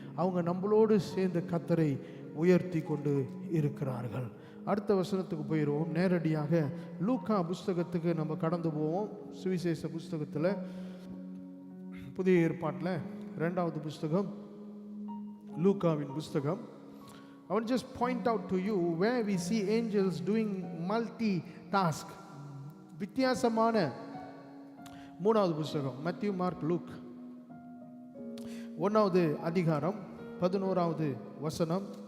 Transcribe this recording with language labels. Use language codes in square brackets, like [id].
[ta] அவங்க நம்மளோடு சேர்ந்து கர்த்தரை உயர்த்தி கொண்டு இருக்கிறார்கள். அடுத்த வசனத்துக்கு போயிடுவோம். நேரடியாக லூக்கா புஸ்தகத்துக்கு நம்ம கடந்து போவோம். சுவிசேஷ புஸ்தகத்தில், புதிய ஏற்பாட்டில் 2வது புஸ்தகம், லூக்காவின் புஸ்தகம். [en] I want to just point out to you where we see angels doing multitask. [ta] வித்தியாசமான 3வது புஸ்தகம், மத்திய, மார்க், லூக், 1வது அதிகாரம் 11வது வசனம்.